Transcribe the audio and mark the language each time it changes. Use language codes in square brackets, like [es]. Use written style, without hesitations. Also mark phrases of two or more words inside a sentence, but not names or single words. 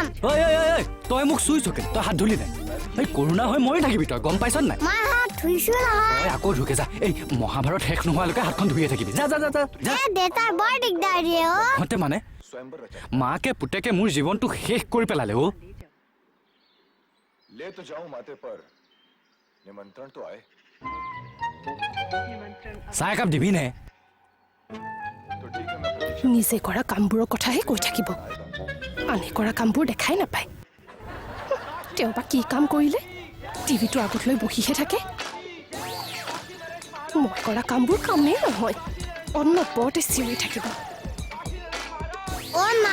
[as] তই মোক চুইছ কেলে তই হাত ধুলি নাই এই কৰোণা হৈ মৰি থাকিবি তই গম পাইছ নাই মই হাত ধুইছো নহয় তই আকৌ ধুকে যা এই মহাভাৰত শেষ নোহোৱালৈকে হাতখন ধুয়ে থাকিবি যা যা যা যা দেউতাৰ বৰ দিগদাৰ দিয়ে হতে মানে মাকে পুতেকে মোৰ জীৱনটো শেষ কৰি পেলালে [hi] ले तो जाऊं माथे पर निमंत्रण तो आए [as] চাহ একাপ দিবি নে [hi] तो ठीक है मैं प्रतीक्षा [as] নিজে কৰা কামবোৰৰ কথাহে কৈ থাকিব আনে কৰা কামবোৰ দেখাই নাপায় তেওঁ বা কি কাম কৰিলে টিভিটোৰ আগত লৈ বহিহে থাকে মই কৰা কামবোৰ কামেই নহয় অনবৰতে চিঞৰি থাকিব অ মা